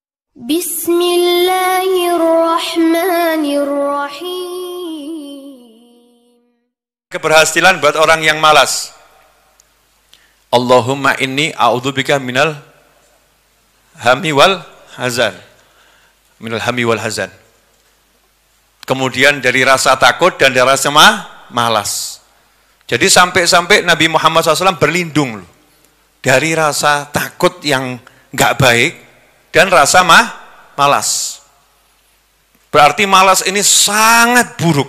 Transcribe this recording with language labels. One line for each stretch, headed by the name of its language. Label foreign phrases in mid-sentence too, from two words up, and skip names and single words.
Arabic: بسم الله الرحمن الرحيم.
Indonesian: Keberhasilan buat orang yang malas.
Arabic: اللهم إني أعوذ بك من الهم والحزن. من الهم والحزن.
Indonesian: Kemudian dari rasa takut dan dari rasa malas. Jadi sampai-sampai Nabi Muhammad SAW berlindung loh, dari rasa takut yang nggak baik dan rasa malas. Berarti malas ini sangat buruk.